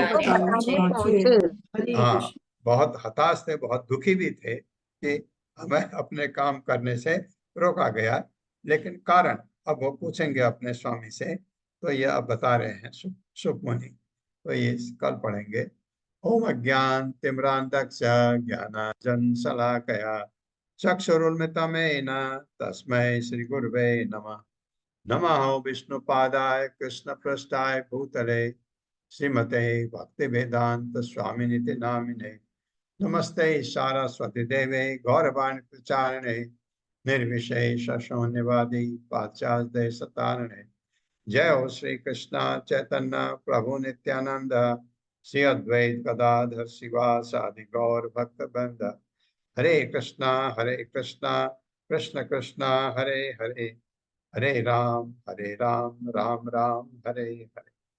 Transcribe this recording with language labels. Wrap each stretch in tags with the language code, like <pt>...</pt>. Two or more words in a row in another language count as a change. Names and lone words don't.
<hi>बताने पहुंचे। हरे हाँ, कृष्ण। बहुत हताश थे, बहुत दुखी भी थे कि हमें अपने काम करने से रोका गया, लेकिन कारण अब वो पूछेंगे अपने स्वामी से, तो ये अब बता रहे हैं शुक मुनि। तो ये कल पढ़ेंगे।</hi> <sa>ओम अज्ञान तिम्रांधक्ष ज्ञानांजन शलाकया चक्षुरुन्मिलितं येन तस्मै श्री गुरुवे नमः। नमः विष्णुपादाय कृष्णपृष्ठाय भूतले श्रीमते भक्तिवेदांत स्वामिनिति नामिने। नमस्ते सारस्वती देवे गौरवाणी प्रचारिणे निर्विशेष शून्यवादी पाश्चात्य देशतारिणे। जय हो श्री कृष्ण चैतन्य प्रभु नित्यानंद श्री अद्वैत गदाधर शिवासादि गौर भक्त वृंद। हरे कृष्णा कृष्ण कृष्णा हरे हरे, हरे राम राम राम हरे हरे।</sa>